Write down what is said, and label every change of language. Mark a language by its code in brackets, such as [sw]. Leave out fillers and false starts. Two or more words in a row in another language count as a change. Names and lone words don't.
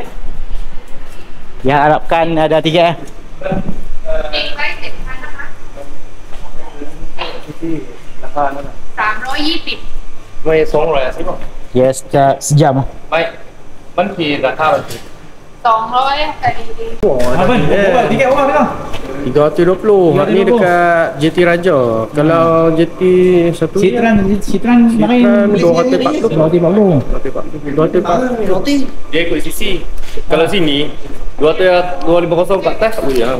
[ms] Diharapkan ada tiket. 320 [th] ไม่200ป่ะ [ms] Yes, sejam. [th] ไม่มันผิดราคามันผิด [ms] 200 kali Apa? Tiket berapa ni? 320. Ni dekat JT Raja. Kalau JT satu Citran main 240. 240. Dia ikut sisi. Kalau sini 250 kat atas tak boleh lah.